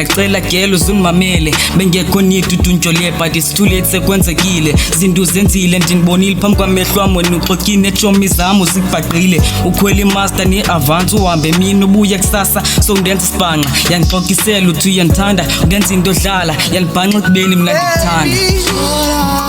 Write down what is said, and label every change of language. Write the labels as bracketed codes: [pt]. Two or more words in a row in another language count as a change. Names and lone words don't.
[xh] cela gelo uzungimamele bengekho nithi uduntshole [en] but it's too late [xh] sekwenzekile zinto zenzile ndinibonile phambi kwamehlo wami wena uxokine etshomi zami uzikubhaqile ukhwela imaster ne-avance uhambe mina ubuye kusasa so ndenza isibhanqa yangixokisela uthi uyandithanda ndenza into odlala yalibhanqa ekubeni mna ndikuthanda